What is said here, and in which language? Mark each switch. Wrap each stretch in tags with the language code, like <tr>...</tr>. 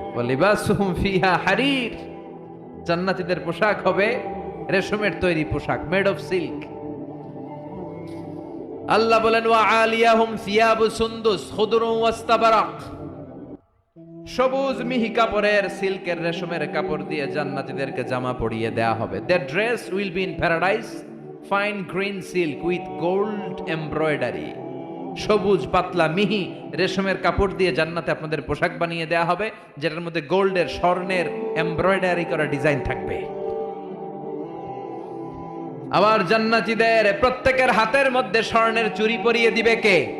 <ar>লিবাসুহুম ফিহা হারির,</ar> <bn>জান্নাতীদের পোশাক হবে রেশমের তৈরি পোশাক,</bn> <en>Made of silk.</en> <bn>আল্লাহ বলেন</bn> <ar>ওয়া আলিয়াহুম সিয়াবু সুন্দুস খুদরুন ওয়াস্তাবারাক,</ar> <bn>সবুজ মিহি কাপড়ের, সিল্কের, রেশমের কাপড় দিয়ে জান্নাতীদেরকে জামা পরিয়ে দেয়া হবে।</bn> <en>Their dress will be in paradise, fine green silk with gold embroidery.</en> <bn>সবুজ পাতলা মিহি রেশমের কাপড় দিয়ে জান্নাতে আপনাদের পোশাক বানিয়ে দেয়া হবে, যেটার মধ্যে গোল্ডের, স্বর্ণের এমব্রয়ডারি করা ডিজাইন থাকবে। আবার জান্নাতীদের প্রত্যেকের হাতের মধ্যে স্বর্ণের চুড়ি পরিয়ে দিবে কে?</bn>